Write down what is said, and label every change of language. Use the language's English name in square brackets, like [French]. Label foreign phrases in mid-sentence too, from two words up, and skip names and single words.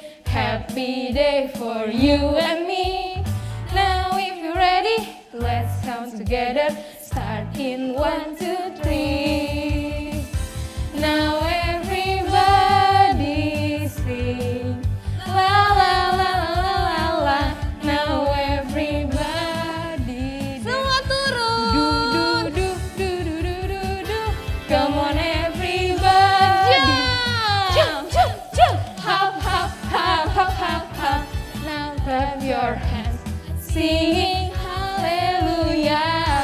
[English] Happy day for you and me. Now if you're ready, let's count together. Start in 1, 2, 3. Now everybody sing. La la la la la la la. Now everybody [Indonesian] Semua turun. do do do do do do do do. Come on everybody. [English] Jump, jump, jump. Hop, hop, hop, hop, hop, hop. Now clap your hands. Singing hallelujah.